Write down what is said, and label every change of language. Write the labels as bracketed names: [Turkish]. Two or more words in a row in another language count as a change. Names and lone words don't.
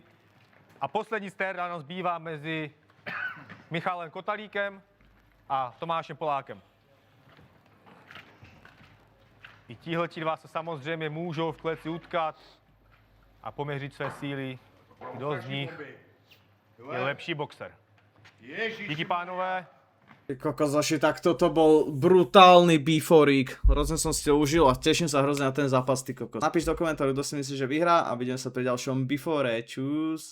[Czech] A poslední [English] stare down [Czech] zbývá mezi Michalem Kotalíkem a Tomášem Polákem. I tihleti dva se samozřejmě můžou v kleci utkat a poměřit své síly, kdo z nich je lepší boxer. Díky pánové. [Slovak] Ty kokozoši, tak toto bol brutálny beeforík. Hrozne som si to užil a teším sa hrozne na ten zápas, ty kokos. Napíš do komentáru, kto si myslí, že vyhrá a vidíme sa pri ďalšom beefore. Čus.